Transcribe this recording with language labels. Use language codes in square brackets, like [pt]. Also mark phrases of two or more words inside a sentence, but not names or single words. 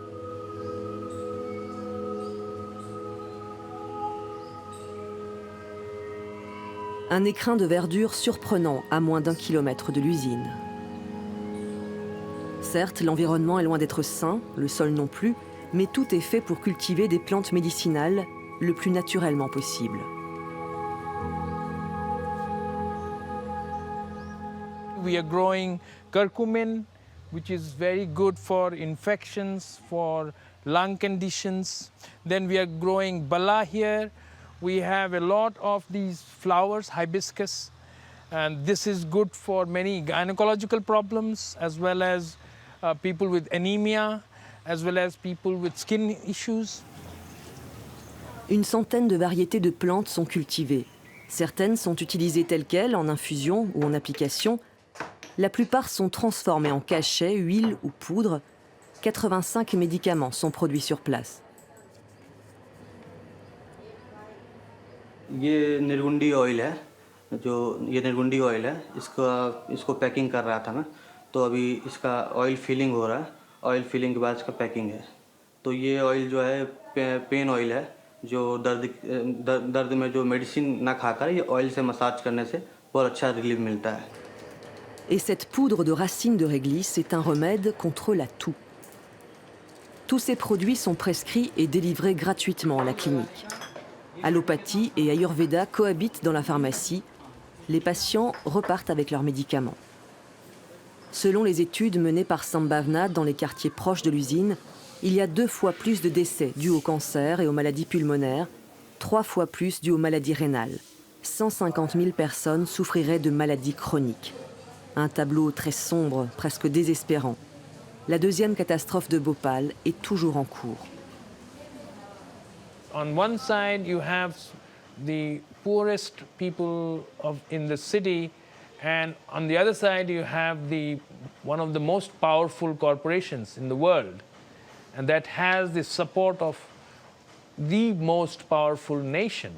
[fr] Un écrin de verdure surprenant à moins d'1 kilomètre de l'usine. Certes, l'environnement est loin d'être sain, le sol non plus, mais tout est fait pour cultiver des plantes médicinales le plus naturellement possible. [en] We are growing curcumin, which is very good for infections, for lung conditions. Then we are growing dalla here. We have a lot of these flowers, hibiscus, and this is good for many gynecological problems, as well as people with anemia, as well as people with skin issues. [fr] Une centaine de variétés de plantes sont cultivées. Certaines sont utilisées telles quelles, en infusion ou en application. La plupart sont transformées en cachets, huile ou poudre. 85 médicaments sont produits sur place. [hi] ये निर्गुंडी ऑयल है, जो ये निर्गुंडी ऑयल है, इसको पैकिंग कर रहा था मैं, तो अभी इसका [en] oil filling [hi] हो रहा है, [en] oil filling [hi] के बाद इसका पैकिंग है। तो ये ऑयल जो है [en] pain oil [hi] है, जो दर्द में जो मेडिसिन ना खाकर ये ऑयल से मसाज करने से बहुत अच्छा रिलीफ मिलता है। [fr] Et cette poudre de racines de réglisse est un remède contre la toux. Tous ces produits sont prescrits et délivrés gratuitement à la clinique. Allopathie et Ayurveda cohabitent dans la pharmacie. Les patients repartent avec leurs médicaments. Selon les études menées par Sambhavna dans les quartiers proches de l'usine, il y a 2 fois plus de décès dus au cancer et aux maladies pulmonaires, 3 fois plus dus aux maladies rénales. 150 000 personnes souffriraient de maladies chroniques. Un tableau très sombre, presque désespérant. La deuxième catastrophe de Bhopal est toujours en cours. [en] On one side, you have the poorest people in the city, and on the other side, you have one of the most powerful corporations in the world, and that has the support of the most powerful nation.